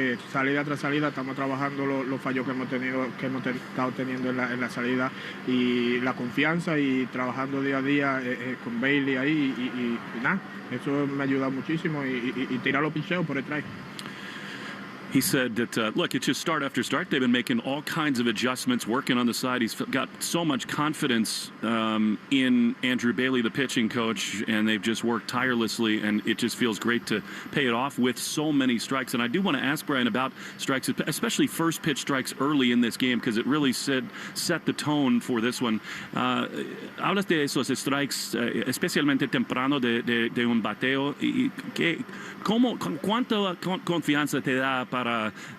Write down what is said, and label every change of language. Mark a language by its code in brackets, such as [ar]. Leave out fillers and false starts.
[es] Salida tras salida estamos trabajando los fallos que hemos estado teniendo en la salida y la confianza y trabajando día a día con Bailey ahí y nada, eso me ayuda muchísimo y tirar los picheos por detrás. [en] He said that, look, it's just start after start. They've been making all kinds of adjustments, working on the side. He's got so much confidence in Andrew Bailey, the pitching coach, and they've just worked tirelessly, and it just feels great to pay it off with so many strikes. And I do want to ask Brian about strikes, especially first pitch strikes early in this game, because it really set the tone for this one. [es] Hablas de esos strikes, especialmente temprano de un bateo. ¿Cuánta confianza te da para